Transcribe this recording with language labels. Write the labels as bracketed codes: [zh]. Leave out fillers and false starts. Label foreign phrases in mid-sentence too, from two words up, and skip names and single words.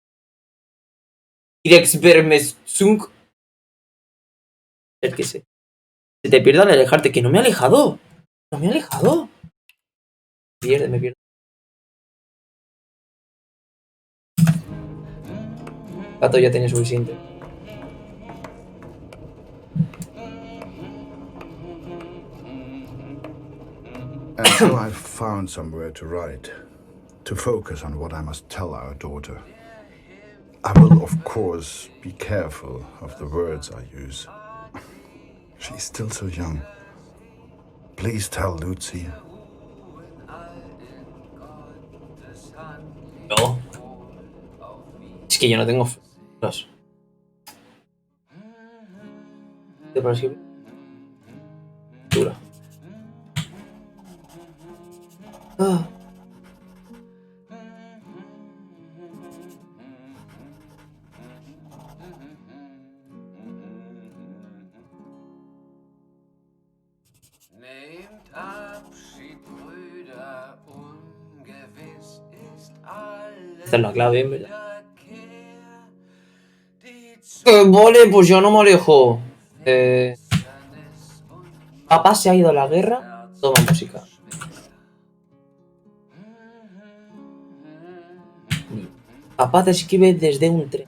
[es] Kirexbermesung. El que se te pierde al alejarte, que no me ha alejado. No me ha alejado. Me pierde. Gato ya tiene suficiente. [en] And so I've found somewhere to write, to focus on what I must tell our daughter. I will, of course, be careful of the words I use. She's still so young. Please tell Lucy. [es] No. Es que yo no tengo dos. ¿Te parece? Dura. Ah. [de] Nehmt Abschied, Brüder, ungewiss ist alles. [es] Esta es la clave, en verdad. Vale, pues yo no me alejo. Papá se ha ido a la guerra. Toma música. Papá te escribe desde un tren.